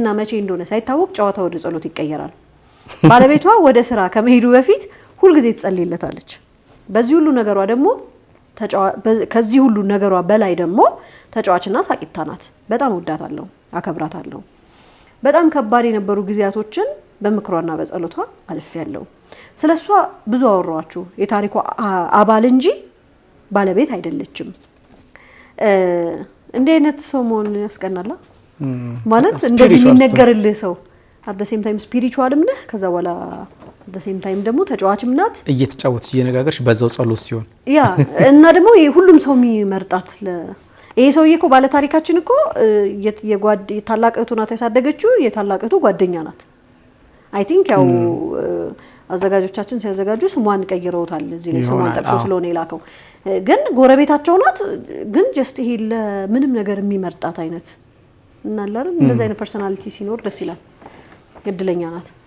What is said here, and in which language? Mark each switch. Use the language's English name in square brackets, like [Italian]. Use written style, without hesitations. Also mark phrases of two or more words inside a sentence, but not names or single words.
[Amharic] መቼ እንደሆነ ሳይታወቅ ጨዋታ ወደ ጸሎት ይቀየራል ባለቤቷ ወደ ስራ ከመሄዱ በፊት ሁሉ ጊዜ ትጸልይለታለች በዚህ ሁሉ ነገሯ ደግሞ ከዚህ ሁሉ ነገሯ በላይ ደግሞ ተጫዋችና ሳቂታ ናት በጣም ወዳታለሁ አከብራታለሁ በጣም ከባድ የነበሩ ጊዜያቶችን በምክሯና በጸሎቷ አልፌያለሁ ስለሷ ብዙ አወራችሁ የታሪኩ አባል እንጂ ባለቤት አይደለችም እንደ አይነት ሰው መሆን ያስቀናላ ማለት እንደዚህ የሚነገርልህ ሰው [English] at the same time spiritual [Amharic] ም ነህ ከዛ በኋላ [English] at the same time [Amharic] ደግሞ ተጫዋችም ናት እየተጫወተች እየነጋገርሽ በዛው ጸሎት ሲሆን ያ እና ደግሞ ሁሉም ሰው የሚመርጣት ይሄ ሰውዬ እኮ ባለ ታሪካችን እኮ የታላቀቱ ናት ያሳደገችው የታላቀቱ ጓደኛ ናት [English] I think [Amharic] ያው አዘጋጆቻችን ሲያዘጋጁ ስሟን ቀይረውታል እዚህ ላይ ስሟን ጠቅሶ ስለሆነ ይላከው ግን ጎረቤታቸው ናት ግን ጀስት ይሄ ለምንም ነገር የሚመርጣት አይነት እና አይደል እንደዛ አይነት ፐርሰናሊቲ ሲኖር ደስ ይላል እድለኛ ናት